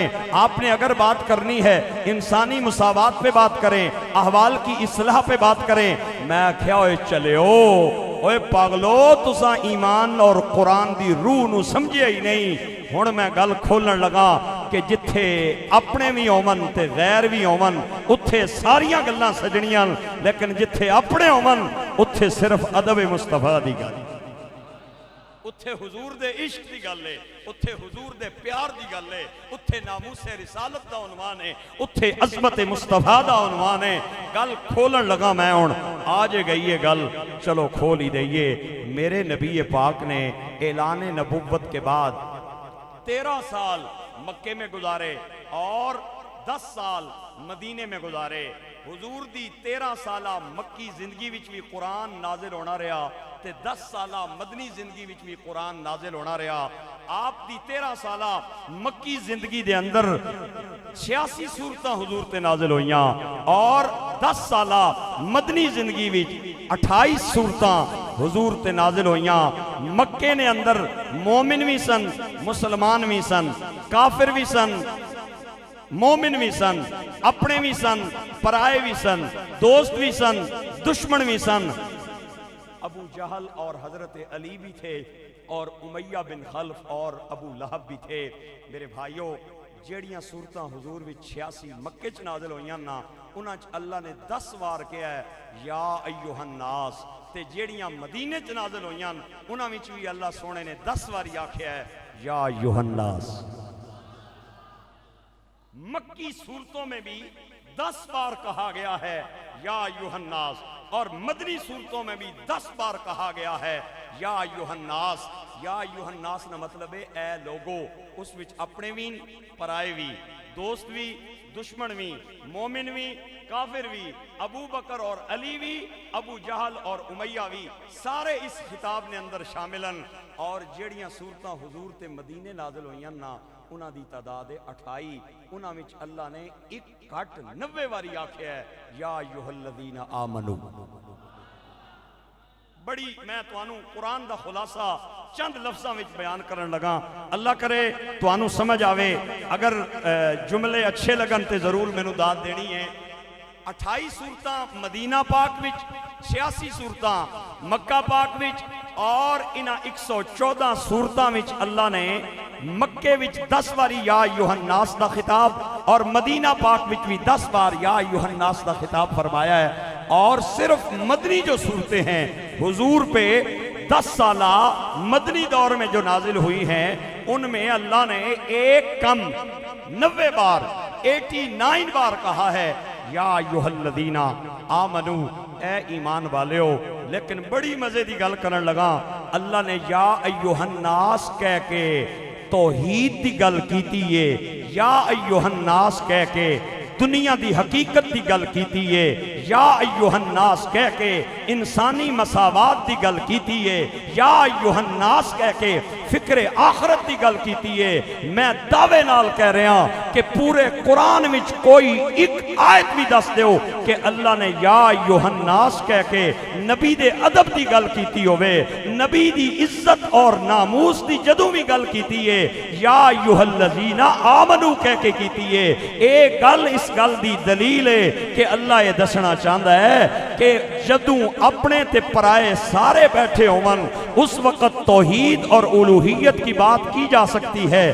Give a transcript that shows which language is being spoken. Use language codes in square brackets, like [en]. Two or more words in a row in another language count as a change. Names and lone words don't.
[ur] آپ نے اگر بات کرنی ہے انسانی مساوات پہ بات کریں، احوال کی اصلاح پہ بات کریں۔ [pa] میں کیا ہوئے چلے اوے پاگلو، تساں ایمان اور قرآن دی روح نو سمجھے ہی نہیں۔ ہن میں گل کھولن لگا کہ جتھے اپنے بھی ہومن تے غیر بھی ہومن اتھے ساریاں گلاں سجنیاں، لیکن جتھے اپنے ہومن اتھے صرف ادب مصطفیٰ دی گل، اتھے حضور دے عشق دی گل ہے، اتھے حضور دے پیار دی گل ہے، اتھے ناموس رسالت دا عنوان ہے، اتھے عظمت مصطفیٰ دا عنوان ہے۔ گل کھولن لگا میں ہن، آج گئی ہے گل، چلو کھول ہی دئیے۔ [ur] میرے نبی پاک نے اعلان نبوت کے بعد 13 سال مکے میں گزارے اور 10 سال مدینے میں گزارے۔ [pa] حضور دی 13 سالہ مکی زندگی وچ بھی قرآن نازل ہونا رہا تے 10 سالہ مدنی زندگی وچ بھی قرآن نازل ہونا رہا۔ آپ دی 13 سالہ مکی زندگی دے اندر 86 سورتاں حضور تے نازل ہوئیاں اور 10 سالہ مدنی زندگی وچ 28 سورتاں حضور تے نازل ہوئیاں۔ مکے نے اندر مومن بھی سن، مسلمان بھی سن، کافر بھی سن، مومن بھی سن، اپنے بھی سن، پرائے بھی سن، دوست بھی سن، دشمن بھی سن۔ [ur] ابو جہل اور حضرت علی بھی تھے اور امیہ بن خلف اور ابو لہب بھی تھے۔ میرے بھائیوں، [pa] جیڑیاں صورتاں حضور بھی 86 مکے چ نازل ہوئیاں نا، انہاں چ اللہ نے 10 وار کیا ہے [ar] یا ایوہ الناس، [pa] تے جیڑیاں مدینے چ نازل ہوئیاں انہاں وچ بھی اللہ سونے نے 10 واری آکھیا ہے [ar] یا ایوہ الناس۔ [ur] مکی صورتوں میں بھی 10 بار کہا گیا ہے [ar] یا ایوہ الناس، [ur] اور مدنی صورتوں میں بھی 10 بار کہا گیا ہے [ar] یا ایوہ الناس۔ یا ایوہ الناس [pa] نہ مطلب ہے اے لوگو، اس وچ اپنے بھی پرائے بھی، دوست بھی، دشمن بھی، مومن بھی، کافر بھی، ابو بکر اور علی بھی، ابو جہل اور امیہ بھی، سارے اس خطاب نے اندر شاملن۔ اور جیڑیاں صورتاں حضور تے مدینے نازل ہوئیاں نا، انہاں دی تعداد 28، انہاں وچ اللہ نے ایک گھٹ 90 واری آکھیا ہے [ar] یا ایھا الذین آمنو۔ [pa] بڑی میں توانوں قرآن دا خلاصہ چند لفظاں وچ بیان کرن لگا، اللہ کرے توانوں سمجھ آوے۔ اگر جملے اچھے لگن تے ضرور مینوں داد دینی ہے۔ 28 سورتاں مدینہ پاک وچ، 86 سورتاں مکہ پاک وچ، اور انہاں 114 سورتاں وچ اللہ نے مکے وچ 10 واری [ar] یا ایوہ الناس [pa] دا خطاب اور مدینہ پاک وچ بھی 10 بار [ar] یا ایوہ الناس [pa] دا خطاب فرمایا ہے۔ [ur] اور صرف مدنی جو صورتیں ہیں حضور پہ 10 سالہ مدنی دور میں جو نازل ہوئی ہیں، ان میں اللہ نے ایک کم 90 بار 89 بار کہا ہے [ar] یا ایھا الذین آمنو، [ur] اے ایمان والے ہو۔ [pa] لیکن بڑی مزے دی گل کرن لگا، اللہ نے [ar] یا ایھا الناس [pa] کہہ کے توحید دی گل کیتی ہے، [ar] یا ایھا الناس [pa] کہہ کے دنیا دی حقیقت دی گل کیتی ہے، [ar] یا ایھا الناس [pa] کہہ کے انسانی مساوات دی گل کیتی ہے، [ar] یا ایھا الناس [pa] کہہ کے فکر آخرت دی گل کیتی ہے۔ میں دعوے نال کہہ رہا کہ پورے قرآن وچ کوئی ایک آیت بھی دس دیو کہ اللہ نے [ar] یا ایھا الناس [pa] کہہ کے نبی دے ادب دی گل کیتی ہوئے، نبی دی عزت اور ناموس دی جدوں بھی گل کیتی ہے [ar] یا ایھا الذین آمنو [pa] کہہ کے کیتی ہے۔ ایک گل اس گل دی دلیل ہے کہ اللہ یہ دسنا چاہتا ہے کہ جدوں اپنے تے پرائے سارے بیٹھے ہومن، [ur] اس وقت توحید اور الوہیت کی بات کی جا سکتی ہے۔